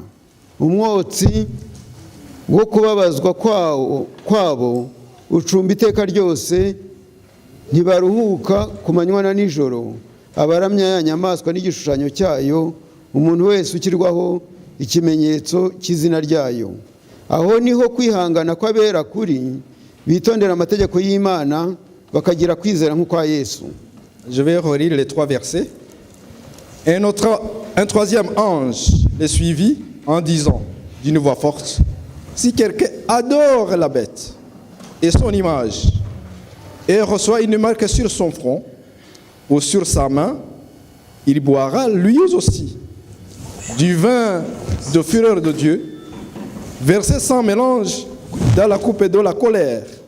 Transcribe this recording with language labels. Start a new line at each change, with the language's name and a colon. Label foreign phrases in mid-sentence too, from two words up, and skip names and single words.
Kinyarwanda: Umwotsi wo kubabazwa kwabo ucumba iteka ryose, ntibaruhuka ku manywa na nijoro. Abaramya ya nyamaswa n'igishushanyo cyayo, umuntu wese ukirwaho ikimenyetso cy'izina ryayo. Aho niho kwihangana kw'abera kuri, bitondera amategeko y'Imana bakagira kwizera nk'ukwa Yesu.
French: Je vais relire les 3 versets. Un troisième ange les suivit en disant d'une voix forte: si quelqu'un adore la bête et son image, et reçoit une marque sur son front ou sur sa main, il boira lui aussi du vin de fureur de Dieu, versé sans mélange dans la coupe de la colère.